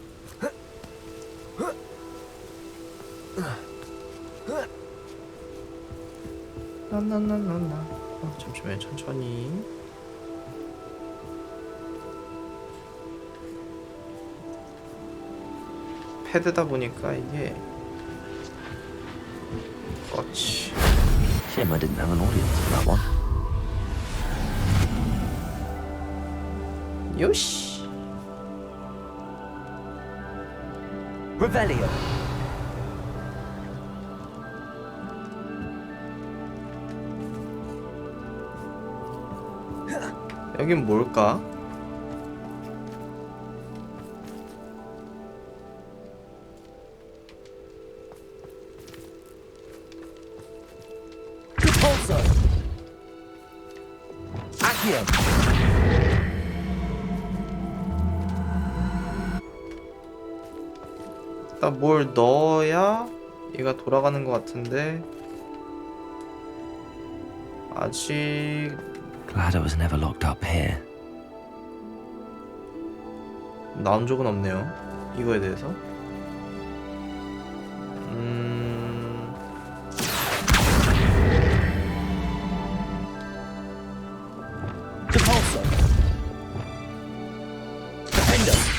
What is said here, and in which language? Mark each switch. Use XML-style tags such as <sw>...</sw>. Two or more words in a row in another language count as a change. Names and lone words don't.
<ko>나나나나나. 잠시만요, 천천히. 패드다 보니까 이게 그렇지.</ko> <en>Shame I didn't have an audience for that one.</en> <ko>요시.</ko> <la>Revelio.</la> <ko>여긴 뭘까?</ko> <la>Repulsor. Accio.</la> <ko>일단 뭘 넣어야 얘가 돌아가는 것 같은데 아직</ko> <en>Glad I was never locked up here.</en> <ko>나온 적은 없네요. 이거에 대해서.</ko> <la>Repulsor.</la> <en>Defender.</en>